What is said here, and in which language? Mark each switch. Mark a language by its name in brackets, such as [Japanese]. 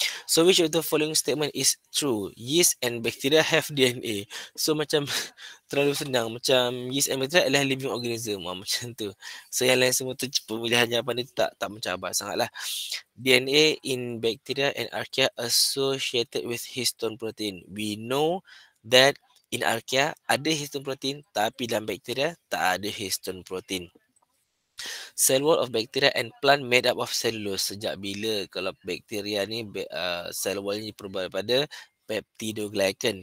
[English] So, which of the following statement is true? Yeast and bacteria have DNA. [Malay] So, macam terlalu senang. Macam yeast and bacteria adalah living organism. Macam tu. So, yang lain semua tu pemilihan jawapan dia tak mencabar sangatlah. [English] DNA in bacteria and archaea associated with histone protein. We know that in archaea [Malay] ada histone protein, tapi dalam bakteria tak ada histone protein. [English] Cell wall of bacteria and plant made up of cellulose. [Malay] Sejak bila kalau bakteria ni cell wall ni berubah daripada peptidoglycan.